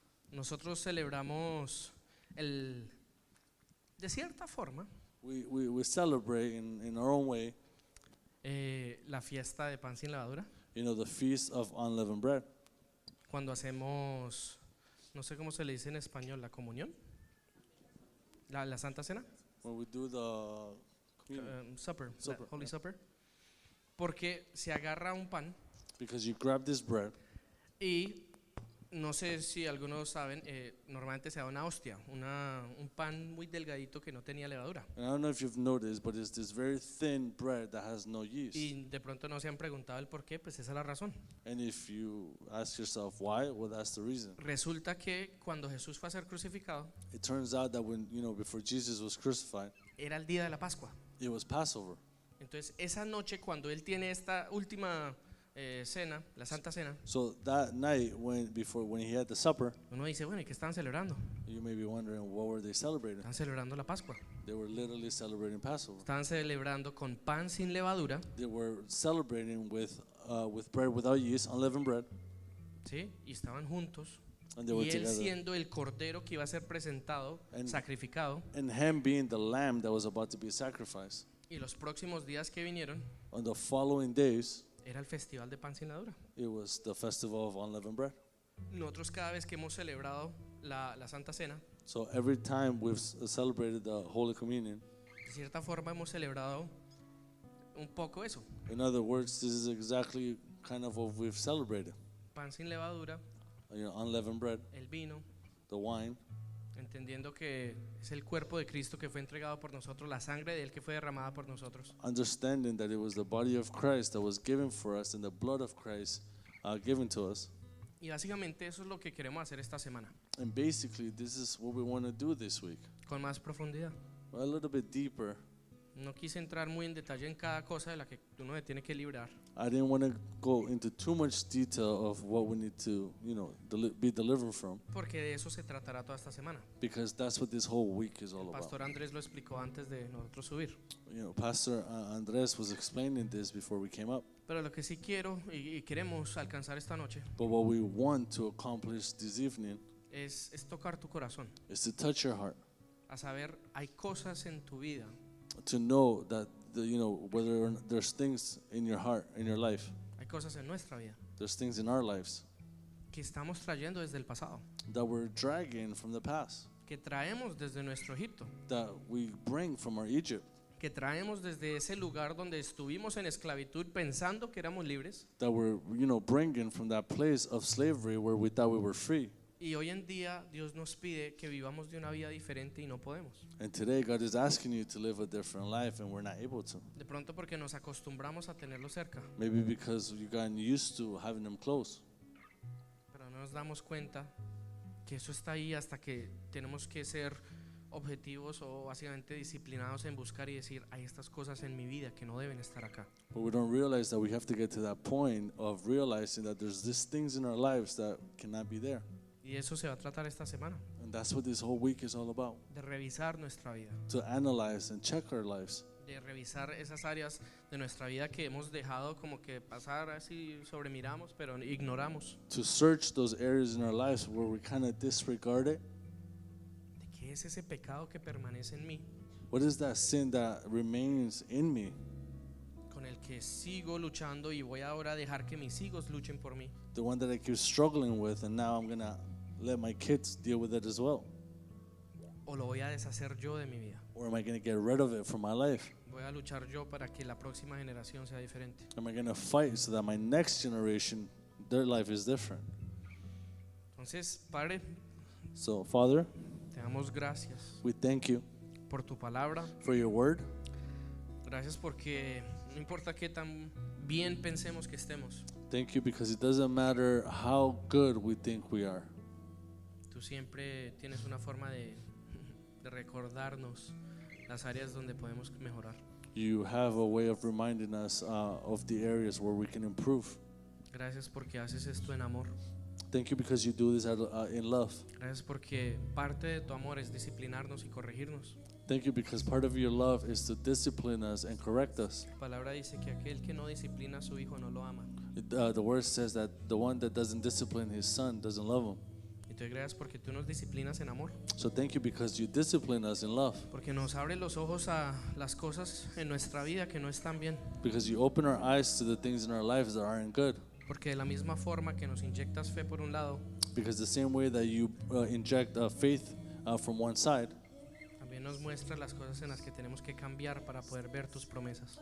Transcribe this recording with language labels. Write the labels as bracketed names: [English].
[Spanish] nosotros celebramos de cierta forma [English] we celebrate in our own way, [Spanish] la fiesta de pan sin levadura [English] the feast of unleavened bread. [Spanish] cuando hacemos, no sé cómo se le dice en español, la comunión, la Santa Cena, [English] When we do the communion. supper, Supper, Holy yeah. [Spanish] Supper, porque se agarra un pan [English] Because you grab this bread [Spanish] y No sé si algunos saben, normalmente se da una hostia, un pan muy delgadito que no tenía levadura. [English] And I don't know if you've noticed, but it's this very thin bread that has no yeast. [Spanish] Y de pronto no se han preguntado el por qué, pues esa es la razón. [English] And if you ask yourself why, well, that's the reason. [Spanish] Resulta que cuando Jesús fue a ser crucificado, [English] It turns out that when, before Jesus was crucified, [Spanish] era el día de la Pascua. [English] it was Passover. [Spanish] Entonces esa noche cuando él tiene esta última cena, la Santa Cena, [English] So that night, when he had the supper, [Spanish] uno dice, bueno, ¿y qué estaban celebrando? [English] you may be wondering, what were they celebrating? [Spanish] Estaban celebrando la Pascua. [English] They were literally celebrating Passover. [Spanish] Estaban celebrando con pan sin levadura, [English] They were celebrating with bread without yeast, unleavened bread, [Spanish] ¿sí? Y estaban juntos. [English] and they were [Spanish] Y él [English] together. [Spanish] siendo el cordero que iba a ser presentado, [English] And- [Spanish] sacrificado, [English] And him being the lamb that was about to be sacrificed. [Spanish] y los próximos días que vinieron, [English] On the following days, [Spanish] era el festival de pan sin levadura. [English] it was the festival of unleavened bread. [Spanish] Nosotros cada vez que hemos celebrado la Santa Cena, [English] So every time we've celebrated the Holy Communion, [Spanish] de cierta forma hemos celebrado un poco eso, [English] in other words, this is exactly kind of what we've celebrated. [Spanish] pan sin levadura, [English] Unleavened bread, [Spanish] el vino, [English] the wine, [Spanish] entendiendo que es el cuerpo de Cristo que fue entregado por nosotros, la sangre de él que fue derramada por nosotros. [English] understanding that it was the body of Christ that was given for us and the blood of Christ given to us. [Spanish] Y básicamente eso es lo que queremos hacer esta semana, [English] And basically, this is what we want to do this week. [Spanish] con más profundidad. [English] A little bit deeper. [Spanish] No quise entrar muy en detalle en cada cosa de la que uno se tiene que librar, [English] I didn't want to go into too much detail of what we need to, be delivered from, [Spanish] porque de eso se tratará toda esta semana. [English] because that's what this whole week is all about. [Spanish] Pastor Andrés lo explicó antes de nosotros subir. [English] Pastor Andres was explaining this before we came up. [Spanish] Pero lo que sí quiero y queremos alcanzar esta noche [English] But what we want to accomplish this evening [Spanish] es tocar tu corazón, [English] is to touch your heart, [Spanish] a saber, hay cosas en tu vida, [English] to know that whether or not there's things in your heart, in your life, [Spanish] hay cosas en nuestra vida [English] there's things in our lives [Spanish] que estamos trayendo desde el pasado, [English] that we're dragging from the past, [Spanish] que traemos desde nuestro Egipto, [English] that we bring from our Egypt, [Spanish] que traemos desde ese lugar donde estuvimos en esclavitud pensando que éramos libres, [English] that we're bringing from that place of slavery where we thought we were free. [Spanish] y hoy en día Dios nos pide que vivamos de una vida diferente y no podemos. [English] And today God is asking you to live a different life and we're not able to. [Spanish] De pronto porque nos acostumbramos a tenerlo cerca, [English] Maybe because you've gotten used to having them close. [Spanish] pero no nos damos cuenta que eso está ahí hasta que tenemos que ser objetivos o básicamente disciplinados en buscar y decir, hay estas cosas en mi vida que no deben estar acá. [English] But we don't realize that we have to get to that point of realizing that there's these things in our lives that cannot be there. [Spanish] Y eso se va a tratar esta semana, [English] And that's what this whole week is all about. [Spanish] de revisar nuestra vida, [English] To analyze and check our lives. [Spanish] de revisar esas áreas de nuestra vida que hemos dejado como que pasar así, sobremiramos, pero ignoramos. [English] To search those areas in our lives where we kind of disregard it. [Spanish] ¿De qué es ese pecado que permanece en mí, [English] What is that sin that remains in me? [Spanish] con el que sigo luchando y voy ahora a dejar que mis hijos luchen por mí? [English] The one that I keep struggling with, and now I'm going to let my kids deal with it as well. [Spanish] ¿O lo voy a deshacer yo de mi vida? [English] Or am I going to get rid of it from my life? [Spanish] Voy a luchar yo para que la próxima generación sea diferente. [English] Am I going to fight so that my next generation, their life is different? [Spanish] Entonces, Padre, [English] So, Father, [Spanish] te damos gracias [English] we thank you [Spanish] por tu palabra. [English] for your word. [Spanish] Gracias porque no importa qué tan bien pensemos que estemos, [English] Thank you because it doesn't matter how good we think we are. [Spanish] tú siempre tienes una forma de recordarnos las áreas donde podemos mejorar. [English] You have a way of reminding us of the areas where we can improve. [Spanish] Gracias porque haces esto en amor. [English] Thank you because you do this in love. [Spanish] Gracias porque parte de tu amor es disciplinarnos y corregirnos. [English] Thank you because part of your love is to discipline us and correct us. [Spanish] Tu palabra dice que aquel que no disciplina a su hijo no lo ama. [English] The word says that the one that doesn't discipline his son doesn't love him. [Spanish] Y te doy gracias porque tú nos disciplinas en amor, [English] So thank you because you discipline us in love. [Spanish] porque nos abres los ojos a las cosas en nuestra vida que no están bien, [English] Because you open our eyes to the things in our lives that aren't good. [Spanish] porque de la misma forma que nos inyectas fe por un lado, [English] Because the same way that you inject faith from one side, [Spanish] También nos muestra las cosas en las que tenemos que cambiar para poder ver tus promesas.